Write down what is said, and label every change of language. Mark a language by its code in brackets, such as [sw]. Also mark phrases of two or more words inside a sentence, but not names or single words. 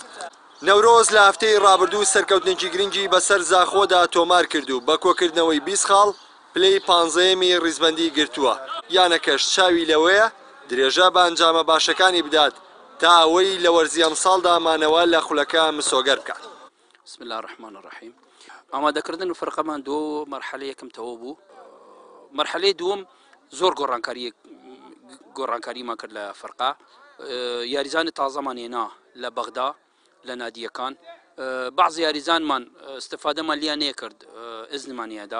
[ckb] نەورۆز لە هەفتەی ڕابردوو سەرکەوتنێکی گرنگی بەسەر زاخۆدا تۆمار کردو بە کۆکردنەوەی 20 خاڵ پلەی 15می ڕیزبەندی گرتووە. یانەکەش چاوی لەوەیە درێژە بە ئەنجامە باشەکانی بدات تا ئەوەی لە وەرزی ئەم ساڵدا مانەوە لە خولەکە مسۆگەر بکات. [ar] بسم الله الرحمن الرحیم. [ckb] ئامادەکردن و فەرقەمان دو مەرحەلە یەکەمتەوە بوو. مەرحەلەی دووەم زۆر گۆڕانکاریمان کرد لە فەرقا. یاریزانی تازەمان هێنا لە بەغدا لە نادیەکان. بەعضی یاریزانمان استفادەمان لیان نەکرد، ئیزنمان هێدا.